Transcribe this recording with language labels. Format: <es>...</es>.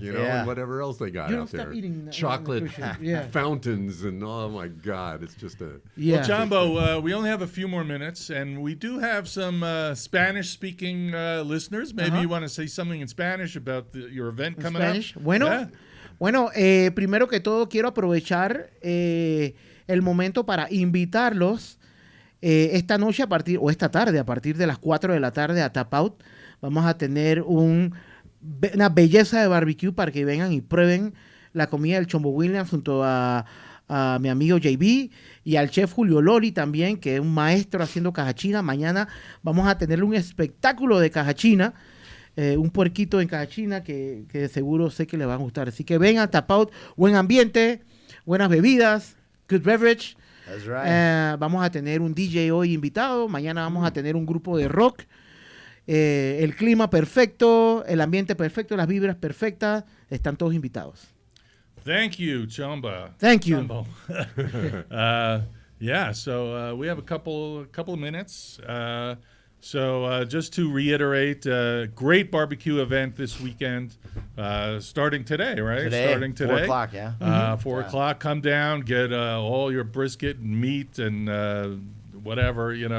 <en>Yeah. and whatever else they got You don't out stop there. eating that- Chocolate yeah. fountains and oh my God, it's just a. Yeah. Well, Jumbo, we only have a few more minutes, and we do have some Spanish-speaking listeners. Maybe you want to say something in Spanish about your event coming Spanish. up.</en> <es>Bueno,</es> <en>Yeah.</en> <es>bueno, primero que todo quiero aprovechar el momento para invitarlos esta noche o esta tarde a partir de las 4 de la tarde a Tap Out. Vamos a tener una belleza de barbecue para que vengan y prueben la comida del Chombo Williams junto a mi amigo JB y al chef Julio Lori también, que es un maestro haciendo caja china. Mañana vamos a tener un espectáculo de caja china. Un puerquito en caja china que de seguro sé que le va a gustar. Así que vengan, Tap Out, buen ambiente, buenas bebidas,</es> <en>good beverage. That's right.</en> <es>Vamos a tener un DJ hoy invitado, mañana vamos a tener un grupo de rock. El clima perfecto, el ambiente perfecto, las vibras perfectas, están todos invitados.</es> <en>Thank you, Chumba. Thank you. Chumbo. So we have a couple of minutes. So just to reiterate, great barbecue event this weekend, starting today, right? Starting today. 4 o'clock, yeah. 4 o'clock, come down, get all your brisket and meat and whatever,</en>